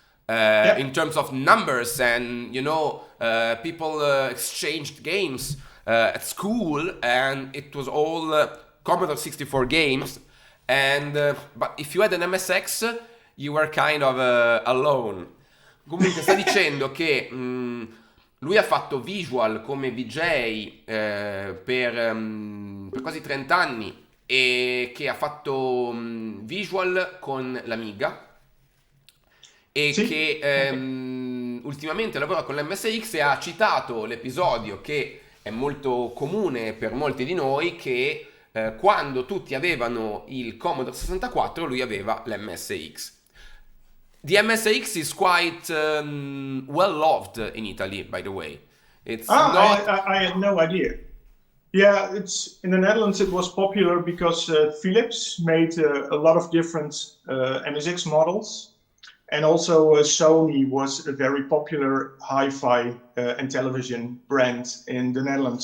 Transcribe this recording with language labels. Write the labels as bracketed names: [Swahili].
[English] Yeah. in terms of numbers, and people exchanged games at school and it was all Commodore 64 games, and but if you had an MSX you were kind of alone. [Italian] Comunque sta dicendo che lui ha fatto visual come VJ per quasi 30 anni e che ha fatto visual con l'Amiga e Sì. che ultimamente lavora con l'MSX e ha citato l'episodio che è molto comune per molti di noi, che quando tutti avevano il Commodore 64 lui aveva l'MSX. [English] The MSX is quite well loved in Italy, by the way. It's Ah, not. I had no idea. Yeah, it's in the Netherlands. It was popular because Philips made a lot of different MSX models, and also Sony was a very popular hi-fi and television brand in the Netherlands.